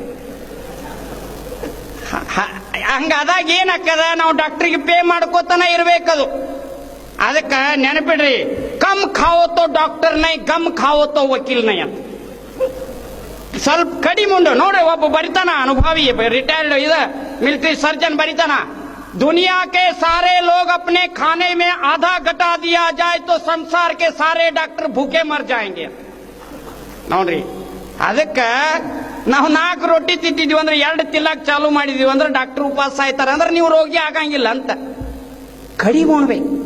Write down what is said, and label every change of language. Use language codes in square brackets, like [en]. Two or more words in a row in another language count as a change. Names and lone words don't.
[kn] ಹಂಗಾದಾಗ ಏನಾಗ್ತದ, ನಾವು ಡಾಕ್ಟರ್ಗೆ ಪೇ ಮಾಡ್ಕೋತಾನ ಇರ್ಬೇಕದು. ಅದಕ್ಕ ನೆನಪಿಡ್ರಿ, [hi] कम खावत तो डॉक्टर नै, गम खावत तो वकील नै ಅಂತ. [kn] ಸ್ವಲ್ಪ ಕಡಿಮೆ ಉಂಡು ನೋಡ್ರಿ. ಒಬ್ಬ ಬರಿತಾನ, ಅನುಭವಿ [en] retired military surgeon [kn] ಬರಿತಾನ, [hi] दुनिया के सारे लोग अपने खाने में आधा घटा दिया जाए तो संसार के सारे डॉक्टर भूखे मर जाएंगे. [kn] ನೋಡ್ರಿ, ಅದಕ್ಕ ನಾವು 4 ರೊಟ್ಟಿ ತಿಂತಿದ್ವಿ ಅಂದ್ರೆ 2 ತಿನ್ನಕ್ ಚಾಲು ಮಾಡಿದೀವಿ ಅಂದ್ರೆ ಡಾಕ್ಟರ್ ಉಪವಾಸ ಆಯ್ತಾರ ಅಂದ್ರೆ ನೀವು ರೋಗಿ ಆಗಂಗಿಲ್ಲ ಅಂತ. ಕಡಿಮೆ ಉಣ್ಬೇಕು.